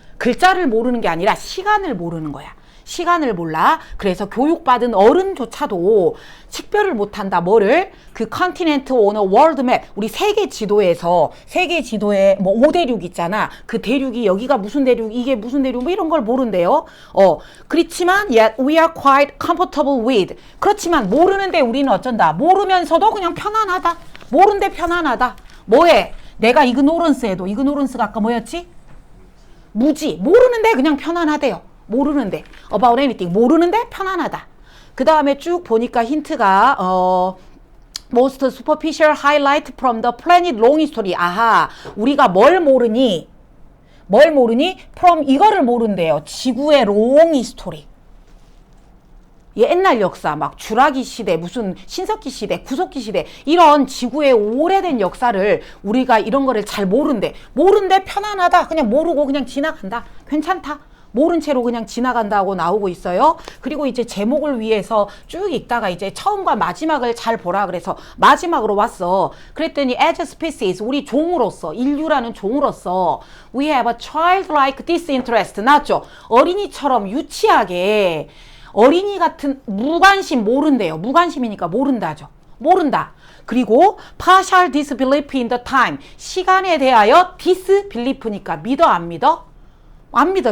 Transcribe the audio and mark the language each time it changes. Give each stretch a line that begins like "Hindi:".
Korean: 글자를 모르는 게 아니라 시간을 모르는 거야. 시간을 몰라. 그래서 교육받은 어른조차도 식별을 못한다. 뭐를? 그 컨티넨트 오너 월드 맵, 우리 세계 지도에 뭐 5대륙 있잖아. 그 대륙이 여기가 무슨 대륙, 이게 무슨 대륙, 뭐 이런 걸 모른대요. 그렇지만
English: yet we are quite comfortable with.
Korean: 그렇지만 모르는데 우리는 어쩐다. 모르면서도 그냥 편안하다. 모른데 편안하다. 뭐해? 내가 이그노런스 해도, 이그노런스가 아까 뭐였지? 무지. 모르는데 그냥 편안하대요. 모르는데.
English: about anything.
Korean: 모르는데 편안하다. 그 다음에 쭉 보니까 힌트가
English: most superficial highlight from the planet long history.
Korean: 아하. 우리가 뭘 모르니? from 이거를 모른대요. 지구의
English: long history.
Korean: 옛날 역사, 막 주라기 시대, 무슨 신석기 시대, 구석기 시대, 이런 지구의 오래된 역사를 우리가 이런 거를 잘 모른대. 모른데 편안하다. 그냥 모르고 그냥 지나간다. 괜찮다. 모른 채로 그냥 지나간다고 나오고 있어요. 그리고 이제 제목을 위해서 쭉 읽다가 이제 처음과 마지막을 잘 보라 그래서 마지막으로 왔어. 그랬더니
English: as a species,
Korean: 우리 종으로서, 인류라는 종으로서
English: we have a childlike disinterest.
Korean: 나왔죠? 어린이처럼 유치하게 어린이 같은 무관심, 모른대요. 무관심이니까 모른다죠. 모른다. 그리고
English: partial disbelief in the time.
Korean: 시간에 대하여 disbelief니까 믿어 안 믿어? 안 믿어.